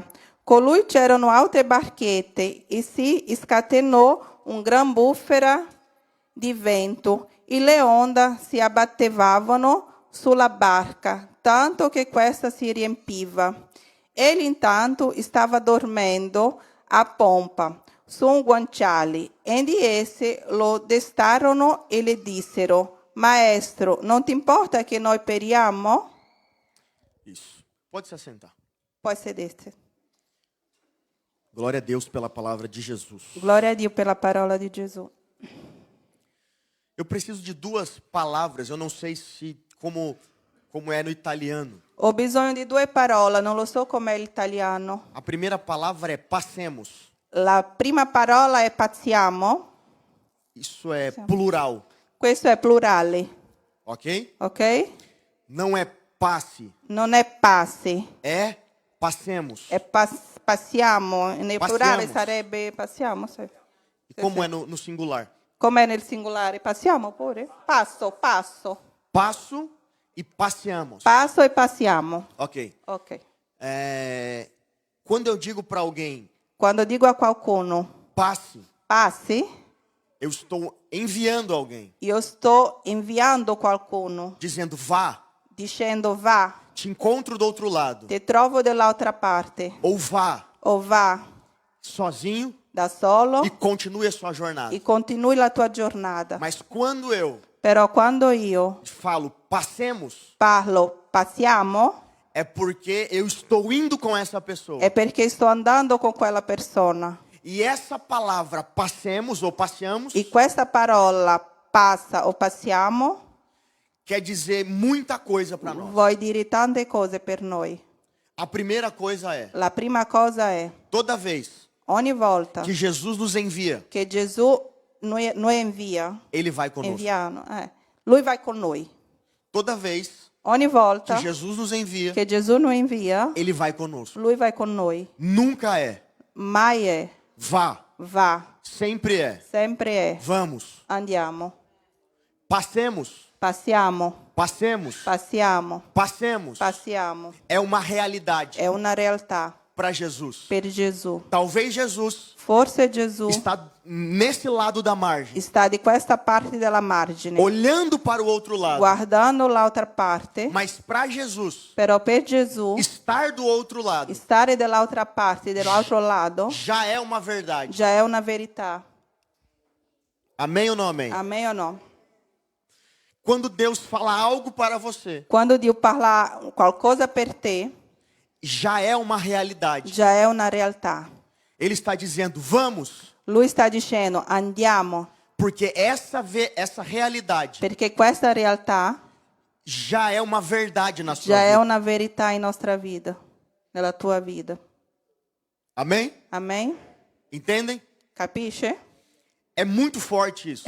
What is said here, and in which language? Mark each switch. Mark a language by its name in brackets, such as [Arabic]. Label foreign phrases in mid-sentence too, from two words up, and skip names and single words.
[Italian] Con lui c'erano altre barchette e si scatenò un gran bufera di vento e le onde si abbattevano sulla barca, tanto che questa si riempiva. Egli intanto stava dormendo a pompa, su un guanciale, ed essi lo destarono e le dissero, Maestro, non ti importa che noi periamo? [Portuguese] Isso. Pode se assentar. [Italian] Poi sedete. [Portuguese] Glória a Deus pela palavra de Jesus. [Italian] Glória a Dio per la parola di Gesù. [Portuguese] Eu preciso de duas palavras, eu não sei se como é no italiano. [Italian] Ho bisogno di due parole, non lo so com'è l'italiano. [Portuguese] A primeira palavra é passemos. [Italian] La prima parola è passiamo. [Portuguese] Isso é plural, [Italian] Questo è plurale, [Portuguese] ok? [Italian] ok? [Portuguese] Não é passe, [Italian] Non è passi, [Portuguese] é passemos. [Italian] è passiamo. Nel plurale Passiamo. sarebbe passiamo. Sì. [Portuguese] E como é no singular? [Italian] Com'è nel singolare? Passiamo pure? Passo. [Portuguese] Passo e passeamos. [Italian] Passo e passiamo. [Portuguese] Ok. [Italian] Ok. [Portuguese] Quando eu digo para alguém [Italian] Quando dico a qualcuno [Portuguese] passe, [Italian] passi, [Portuguese] eu estou enviando alguém, [Italian] io sto inviando qualcuno, [Portuguese] dizendo vá, [Italian] dicendo va, [Portuguese] te encontro do outro lado, [Italian] ti trovo dall'altra parte, [Portuguese] ou vá [Italian] o va [Portuguese] sozinho [Italian] da solo [Portuguese] e continue a sua jornada. [Italian] e continui la tua giornata. [Portuguese] Mas quando eu [Italian] Però quando io [Portuguese] falo passemos, [Italian] parlo passiamo, [Portuguese] é porque eu estou indo com essa pessoa. [Italian] è perché sto andando con quella persona. [Portuguese] E essa palavra passemos ou passeamos [Italian] E questa parola passa o passiamo [Portuguese] quer dizer muita coisa para nós. [Italian] vuol dire tante cose per noi. [Portuguese] A primeira coisa é, [Italian] La prima cosa è, [Portuguese] toda vez [Italian] ogni volta [Portuguese] que Jesus nos envia, [Italian] che Gesù noi invia, [Portuguese] Ele vai conosco. [Italian] lui va con noi. [Portuguese] Toda vez [Italian] Ogni volta [Portuguese] que Jesus nos envia, [Italian] che Gesù noi invia, [Portuguese] Ele vai conosco. [Italian] lui va con noi. [Portuguese] Nunca é [Italian] Mai è, [Portuguese] vá, [Italian] va, [Portuguese] sempre é [Italian] sempre è, [Portuguese] vamos. [Italian] andiamo, [Portuguese] Passemos, [Italian] passiamo, [Portuguese] passemos, [Italian] passiamo, [Portuguese] passemos. [Italian] passiamo. [Portuguese] É uma realidade [Italian] È una realtà [Portuguese] para Jesus. [Italian] per Gesù. [Portuguese] Talvez Jesus [Italian] Forse Gesù [Portuguese] está nesse lado da margem, [Italian] sta di questa parte della margine, [Portuguese] olhando para o outro lado. [Italian] guardando l'altra parte, [Portuguese] Mas para Jesus, [Italian] però per Gesù [Portuguese] estar do outro lado [Italian] stare dall'altra parte, dall'altro lato, [Portuguese] já é uma verdade. [Italian] già è una verità. [Portuguese] Amém ou não amém? [Italian] Amen o no? [Portuguese] Quando Deus fala algo para você, [Italian] Quando Dio parla qualcosa per te, [Portuguese] já é uma realidade. [Italian] già è una realtà. [Portuguese] Ele está dizendo, vamos, [Italian] Lui sta dicendo andiamo, [Portuguese] porque essa realidade [Italian] perché questa realtà [Portuguese] já é uma verdade na sua [Italian] già è [Portuguese] vida. [Italian] una verità in nostra vita, nella tua vita. [Portuguese] Amém? [Italian] Amen? [Portuguese] Entendem? [Italian] Capisce? [Portuguese] É muito forte isso.